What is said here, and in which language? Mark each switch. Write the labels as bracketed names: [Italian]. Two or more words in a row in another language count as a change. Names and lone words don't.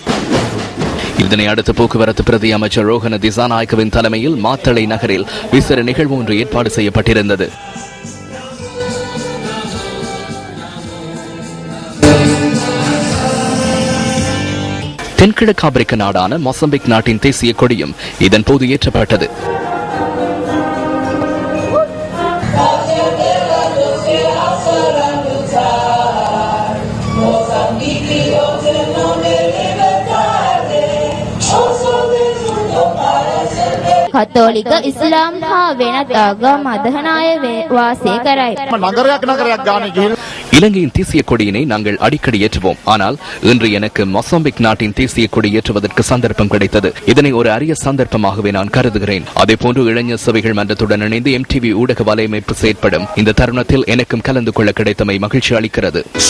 [Tamil] இதனை அடுத்து போக்குவரத்து பிரதி அமைச்சர் ரோஹன திசாநாயக்கவின் தலைமையில் மாத்தளை நகரில் விசேட நிகழ்வு ஒன்று ஏற்பாடு செய்யப்பட்டிருந்தது. தென்கிழக்கு ஆப்பிரிக்க நாடான மொசம்பிக் நாட்டின் தேசிய கொடியும் இதன் போது ஏற்றப்பட்டது. [Sinhala] කතෝලික ඉස්ලාම් හා වෙනත් ආගම් අදහන අය වාසය කරයි. [Tamil] இலங்கையின் தேசிய கொடியினை நாங்கள் அடிக்கடி ஏற்றுவோம். ஆனால் இன்று எனக்கு மொசாம்பிக் நாட்டின் தேசிய கொடி ஏற்றுவதற்கு சந்தர்ப்பம் கிடைத்தது. இதனை ஒரு அரிய சந்தர்ப்பமாகவே நான் கருதுகிறேன். அதே போன்று இளைஞர் சபைகள் மன்றத்துடன் இணைந்து MTV ஊடக வலையமைப்பு செயற்படும் இந்த தருணத்தில் எனக்கும் கலந்து கொள்ள கிடைத்தமை மகிழ்ச்சி அளிக்கிறது.